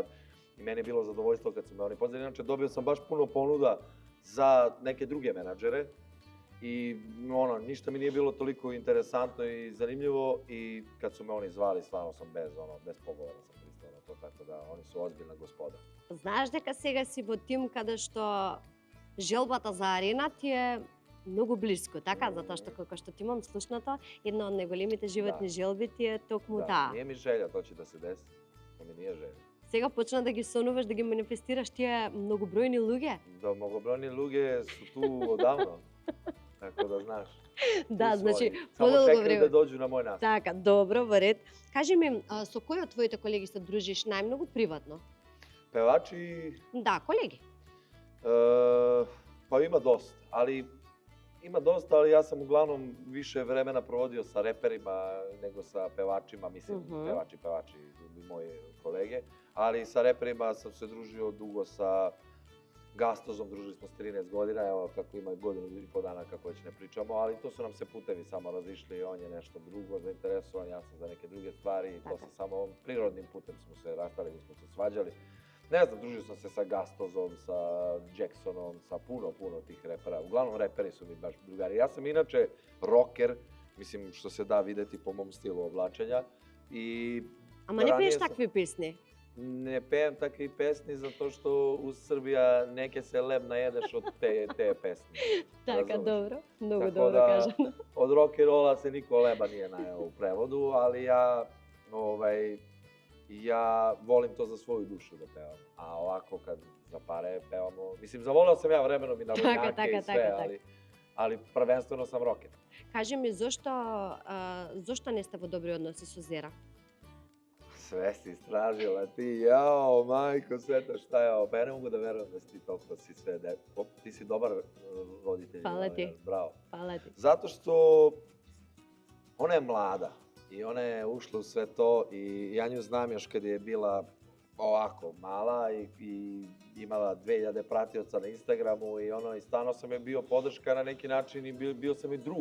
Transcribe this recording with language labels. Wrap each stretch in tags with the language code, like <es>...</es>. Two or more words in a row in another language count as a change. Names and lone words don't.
<sr>I meni je bilo zadovoljstvo kad su me oni pozvali. Inače, dobio sam baš puno ponuda za neke druge menadžere i ništa mi nije bilo toliko interesantno i zanimljivo i kad su me oni zvali, stvarno sam bez pogovora sam pristao na to, tako da oni su ozbiljna gospoda.</sr> <mk>Знаеш дека сега си во тим каде што желбата за арена ти е многу близко, така? Затоа што како што ти имам слушнато, една од најголемите животни желби ти е токму таа.</mk> <sr>Nije mi želja, to će da se desi. To mi nije želja.</sr> <mk>Сега почна да ги сонуваш, да ги манифестираш тие многобројни луѓе.</mk> <sr>Da, mnogobrojni luge su tu odavno. Tako da znaš.</sr> <mk>Да, значи Само подолго</mk> <sr>čekaju</sr> <mk>време.</mk> <sr>da dođu na moj nastup.</sr> <mk>Така, добро, во ред. Кажи ми, со кој од твоите колеги се дружиш најмногу приватно?</mk> <sr>Pevači,</sr> <mk>Да, колеги.</mk> <sr>pa ima dosta, ali ja sam uglavnom više vremena provodio sa reperima nego sa pevačima, mislim pevači, moji kolege, ali sa reperima sam se družio dugo sa Gastozom družili smo s 13 godina, evo kako ima godinu i po dana kako već ne pričamo, ali to su nam se putevi samo razišli, on je nešto drugo zainteresovan, ja sam za neke druge stvari i to se samo prirodnim putem smo se rastali, nismo se svađali. Ne znam, družio sam se sa Gastozom, sa Jacksonom, sa puno tih repera. Uglavnom reperi su mi baš drugari. Ja sam inače rocker, mislim što se da videti po mom stilu oblačenja.</sr> <mk>Ама не пееш такви песни? Не пеем такви песни</mk> <sr>zato što u Srbija neke se leb najedeš od te pesmi.</sr> <mk>Така, добро. Многу</mk> <sr>Tako</sr> <mk>добро</mk> <sr>da,</sr> <mk>кажано.</mk> <sr>Od</sr> <en>rock and rolla</en> <sr>se niko leba nije najeo u prevodu, ali ja volim to za svoju dušu da pevam. A ovako kad za pare pevamo, mislim zavoleo sam ja vremenom i narodnjake i sve, ali prvenstveno sam rocker.</sr> <mk>Кажи ми, зошто не сте во добри односи со Зера?</mk> <sr>Sve si istražila ti, jao, majko sveta, šta je ovo? Pa ja ne mogu da verujem da si ti toliko si sve, ti si dobar roditelj. Hvala ti. Bravo. Hvala ti. Zato što ona je mlada i ona je ušla u sve to i ja nju znam još kad je bila ovako mala i imala 2000 pratioca na Instagramu i stvarno sam je bio podrška na neki način i bio sam i drug.</sr>